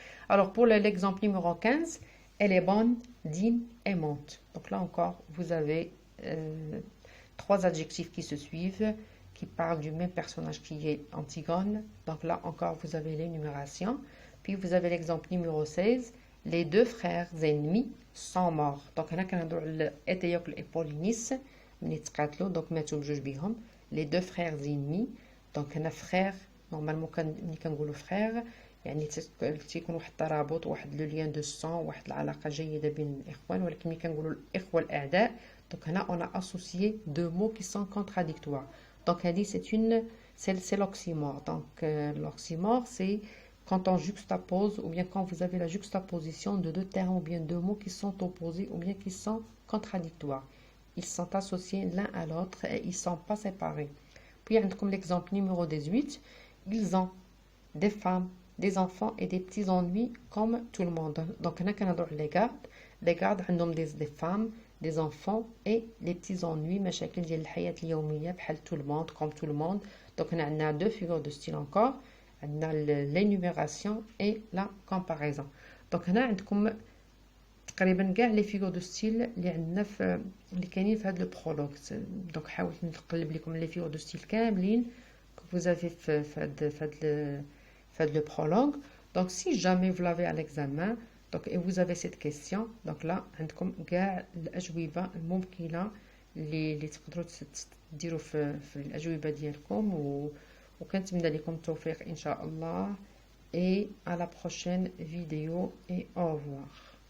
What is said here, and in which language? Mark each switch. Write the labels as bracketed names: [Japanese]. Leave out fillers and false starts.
[French] Alors pour l'exemple numéro 15, elle est bonne, digne, aimante. Donc là encore, vous avez trois adjectifs qui se suivent, qui parlent du même personnage qui est Antigone. Donc là encore, vous avez l'énumération. Puis vous avez l'exemple numéro 16, les deux frères ennemis sont morts. [Arabic] Donc هنا كنهضروا على Étéocle et Polynice ملي تقاتلوا، دونك ماتوا بجوج بيهم. [French] Les deux frères ennemis. [Arabic] Donc هنا frère، نورمالمون ملي كنقولوا frère يعني تيكون واحد الترابط، واحد لو ليان دو سون، واحد العلاقه جيده بين الاخوان. ولكن ملي كنقولوا الاخوه الاعداء، دونك هنا [French] on a associé deux mots qui sont contradictoires. Donc هذه c'est l'oxymore. Donc l'oxymore c'est quand on juxtapose, ou bien quand vous avez la juxtaposition de deux termes ou bien deux mots qui sont opposés ou bien qui sont contradictoires. Ils sont associés l'un à l'autre et ils ne sont pas séparés. Puis comme l'exemple numéro 18, ils ont des femmes, des enfants et des petits ennuis comme tout le monde. Donc هنا [Arabic] كنهضروا على [French] les gardes [Arabic] عندهم [French] des femmes, des enfants et les petits ennuis، [Arabic] مشاكل ديال الحياة اليومية بحال [French] tout le monde, comme tout le monde. Donc [Arabic] هنا عندنا [French] deux figures de style encore، عندنا l'énumération et la comparaison. [Arabic] Donc هنا عندكم تقريبا كاع لي فيغور دو ستيل اللي عندنا اللي كاينين في هذا البرولوج. دونك حاولت نقلب لكم لي فيغور دو ستيل كاملين [French] que vous avez fait le prologue. Donc si jamais vous l'avez à l'examen donc et vous avez cette question، donc là [Arabic] عندكم كاع الأجوبة الممكنة اللي تقدروا تديروا في الأجوبة ديالكم، وكنتمنى لكم التوفيق إن شاء الله. [French] Et à la prochaine vidéo et au revoir.